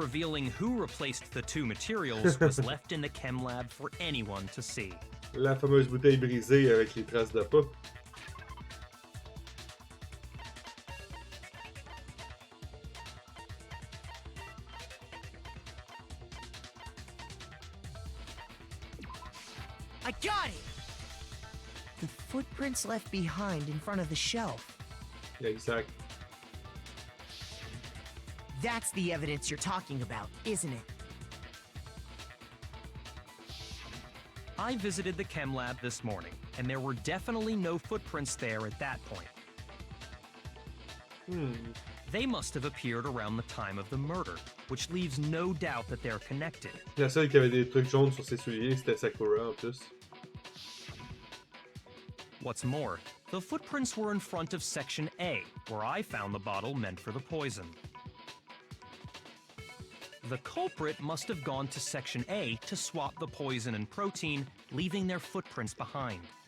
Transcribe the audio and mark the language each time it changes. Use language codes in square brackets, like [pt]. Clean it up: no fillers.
[en] revealing who replaced the two materials was left in the chem lab for anyone to see. [fr] La fameuse bouteille brisée avec les traces de pas. [en] I got it! The footprints left behind in front of the shelf. [fr] Exact. [en] That's the evidence you're talking about, isn't it? I visited the chem lab this morning, and there were definitely no footprints there at that point. They must have appeared around the time of the murder, which leaves no doubt that they're connected. [fr] La seule qui avait des trucs jaunes sur ses souliers, c'était Sakura en plus. [en] What's more, the footprints were in front of Section A, where I found the bottle meant for the poison. The culprit must have gone to Section A to swap the poison and protein, leaving their footprints behind.